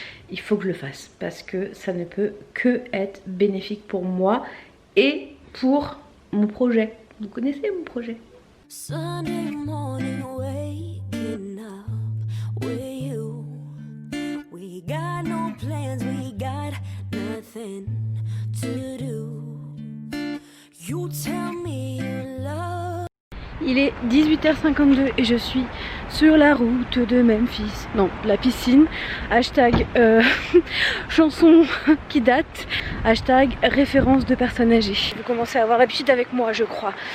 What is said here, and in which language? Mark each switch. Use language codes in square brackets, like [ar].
[fr] Il faut que je le fasse parce que ça ne peut que être bénéfique pour moi et pour mon projet. Vous connaissez mon projet? [en] Sunday morning, waking up with you. We got no plans, we got nothing to do. You tell me you love. [fr] Il est 18h52 et je suis sur la route de Memphis. Non, la piscine. Hashtag chanson qui date. Hashtag référence de personnes âgées. Vous commencez à avoir l'habitude avec moi, je crois.